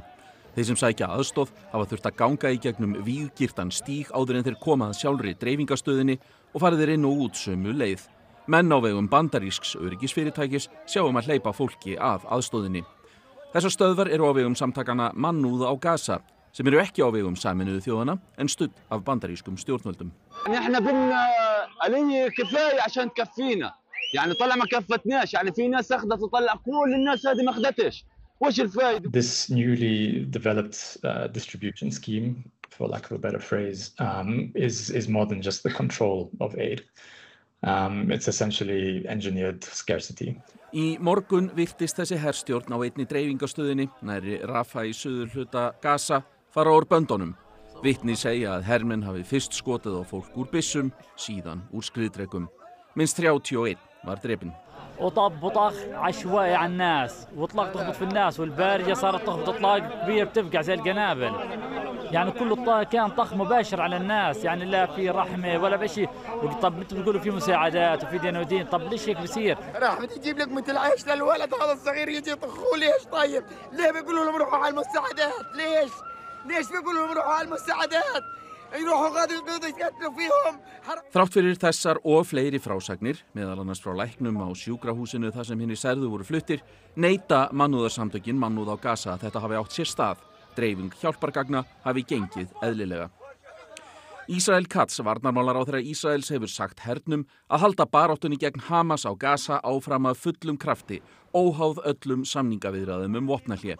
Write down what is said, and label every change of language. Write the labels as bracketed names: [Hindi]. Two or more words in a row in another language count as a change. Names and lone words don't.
[Icelandic] Þeir sem sækja aðstoð hafa þurft að ganga í gegnum víggirtan stíg áður en þeir koma að sjálfri dreifingastöðinni og farið þeir inn og út sömu leið. Menn á vegum bandarísks öryggisfyrirtækis sjáum að hleypa fólki að aðstoðinni. Þessar stöðvar eru á vegum samtakana Mannúð á Gaza, sem eru ekki á vegum Sameinuðu þjóðanna en studd af bandarískum stjórnvöldum. [Arabic] احنا قلنا عليه كفايه عشان تكفينا يعني طلع ما كفتناش يعني في ناس اخذت تطلع كل الناس هذه ما اخذتش وش الفائده. [English] This newly developed distribution scheme, for lack of a better phrase, is more than just the control of aid. It's essentially engineered scarcity. [Icelandic] Í morgun virtist þessi herstjórn á einni dreifingastöðinni nærri Rafah í suðurhluta Gaza fara úr böndunum. Vitni segja að hermenn hafi fyrst skotið á fólk úr byssum, síðan úr skriðdrekum. Minnst 31 var drepinn. [Arabic] وطب وطخ عشوائي على الناس واطلاق تخبط في الناس والبارجه صارت تخبط اطلاق كبير بتفقع زي القنابل يعني كله كان طخ مباشر على الناس يعني لا في رحمه ولا بشيء. طب انتم بتقولوا في مساعدات وفي دين ودين طب ليش هيك بصير؟ راح بتجيب لك مثل عيش للولد هذا الصغير يجي يطخوه ليش طيب؟ ليه بيقولوا لهم روحوا على المساعدات؟ ليش بيقولوا لهم روحوا على المساعدات؟ [Icelandic] Þrátt fyrir þessar og fleiri frásagnir, meðal annars frá læknum á sjúkrahúsinu þar sem hinir særðu voru fluttir, neita mannúðarsamtökin Mannúð á Gaza að þetta hafi átt sér stað. Dreifing hjálpargagna hafi gengið eðlilega. Ísrael Katz, varnarmálaráðherra Ísraels, hefur sagt hernum að halda baráttunni gegn Hamas á Gaza áfram af fullum krafti, óháð öllum samningaviðræðum vopnahlé.